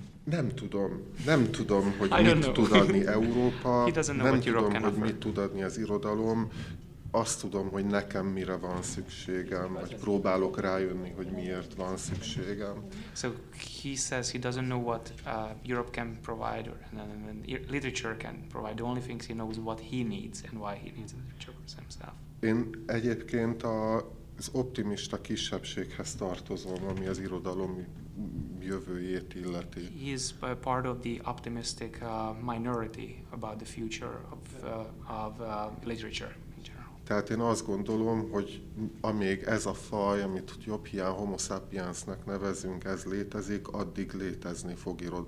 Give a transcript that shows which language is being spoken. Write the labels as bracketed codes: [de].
[hu] Nem tudom, hogy mit tud adni Európa, nem tudom, hogy mit tud adni az irodalom, azt tudom, hogy nekem mire van szükségem, vagy próbálok rájönni, hogy miért van szükségem. [en] So he says he doesn't know what Europe can provide, or literature can provide. The only things he knows what he needs and why he needs literature for himself. [hu] Én egyébként az optimista kisebbséghez tartozom, ami az irodalom jövőjét illeti. [en] He is part of the optimistic minority about the future of literature in general. [hu] Tehát én azt gondolom, hogy amíg ez a faj, amit jobb hiány homo sapiensnek nevezünk, ez létezik, addig létezni fog irodalom.